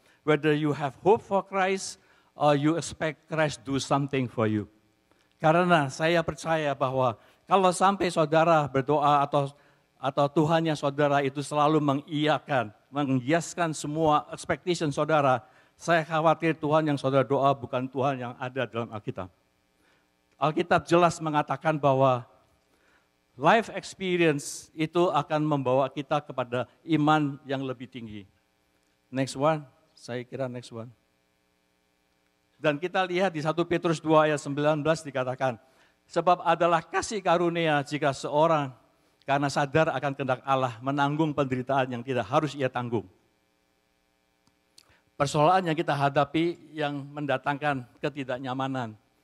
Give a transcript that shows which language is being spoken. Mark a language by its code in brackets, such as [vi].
[en] Whether you have hope for Christ or you expect Christ do something for you. [id] Karena saya percaya bahwa kalau sampai saudara berdoa atau Tuhannya saudara itu selalu mengiaskan semua expectation saudara, saya khawatir Tuhan yang saudara doa bukan Tuhan yang ada dalam Alkitab. Alkitab jelas mengatakan bahwa life experience itu akan membawa kita kepada iman yang lebih tinggi. [en] Next one, [id] saya kira [en] next one. [id] Dan kita lihat di 1 Petrus 2 ayat 19 dikatakan, sebab adalah kasih karunia jika seorang karena sadar akan kehendak Allah menanggung penderitaan yang tidak harus ia tanggung. Persoalan yang kita hadapi yang mendatangkan ketidaknyamanan.